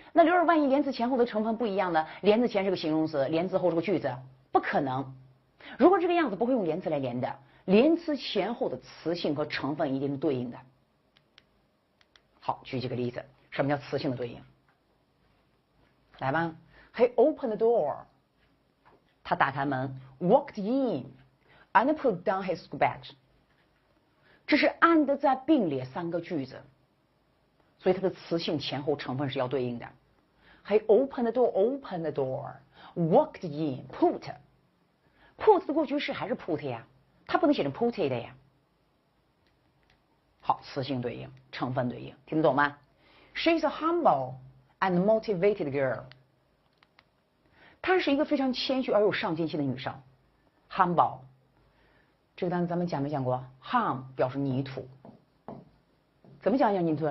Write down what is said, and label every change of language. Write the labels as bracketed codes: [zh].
[zh] 那刘二万一连词前后的成分不一样的，连词前是个形容词，连词后是个句子，不可能。如果这个样子不会用连词来连的，连词前后的词性和成分一定是对应的。好，举几个例子，什么叫词性的对应？来吧 [en] ，He opened the door， [zh] 他打开门 [en] ，walked in and put down his school badge。 [zh] 这是and在并列3个句子，所以它的词性前后成分是要对应的。 [en] He opened the door, walked in, put [zh] 的过去式还是 put 呀，它不能写成 put 的呀。好，词性对应，成分对应，听得懂吗？ [en] She's a humble and motivated girl。 [zh] 她是一个非常谦虚而有上进心的女生。humble 这个单词咱们讲没讲过 ？hum 表示泥土，怎么讲泥土？